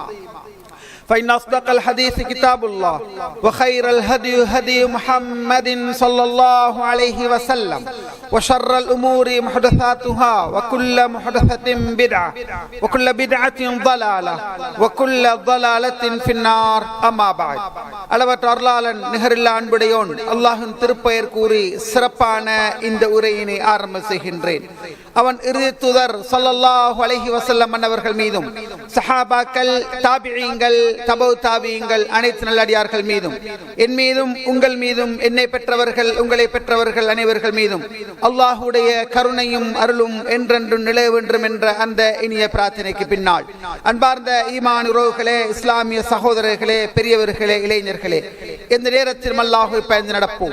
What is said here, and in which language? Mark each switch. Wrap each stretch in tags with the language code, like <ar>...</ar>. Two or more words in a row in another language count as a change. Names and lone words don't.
<ar>فإن أصدق الحديث كتاب الله وخير الهدي هدي محمد صلى الله عليه وسلم وشر الأمور محدثاتها وكل محدثة بدعة وكل بدعة ضلالة وكل ضلالة في النار أما بعد</ar> <ta>அளவற்ற அருளாளன் நிகரில்லா அன்புடையோன் அல்லாஹ்வின் திருப்பெயர் கூறி சிறப்பான இந்த உரையினை ஆரம்ப செய்கின்றேன். அவன் இறுதி தூதர்</ta> <ar>صلى الله عليه وسلم</ar> <ta>அவர்கள் மீதும் சஹாபாக்கள், தாபிஈங்கள், தபவு தாபிஈங்கள் அனைத்து நல்லடியார்கள் மீதும் என் மீதும் உங்கள் மீதும் என்னை பெற்றவர்கள் உங்களை பெற்றவர்கள் அனைவர்கள் மீதும் அல்லாஹ்வுடைய கருணையும் அருளும் என்றென்றும் நிலை வேண்டும் என்ற அந்த இனிய பிரார்த்தனைக்கு பின்னால் அன்பார்ந்த ஈமான் உறவுகளே, இஸ்லாமிய சகோதரர்களே, பெரியவர்களே, இளைஞர்களே, இந்த நேரத்தில் அல்லாஹ்வை பயந்து நடப்போம்.</ta>